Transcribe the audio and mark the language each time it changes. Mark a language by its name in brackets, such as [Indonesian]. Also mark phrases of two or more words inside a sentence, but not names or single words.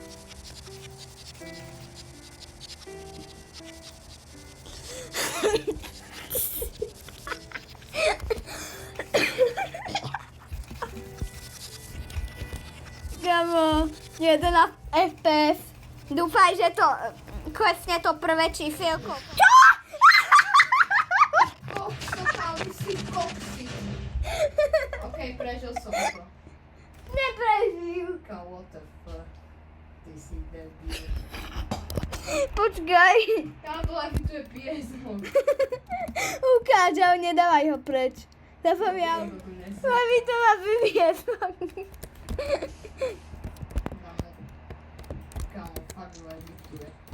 [Slovak] Gamo, 11 FPS. Dúfaj, že to klesne to prvé čísielko. Čo? Okej, prežil som to. Neprežil. Ká, [English] what the fuck. [Slovak] Ty si debil. Počkaj. Kámo, aký tu je piesok. Ukáž, ale nedávaj ho preč. Zapomňal. Mami, to má vyviesok. Kámo, fakt veľa diktuje.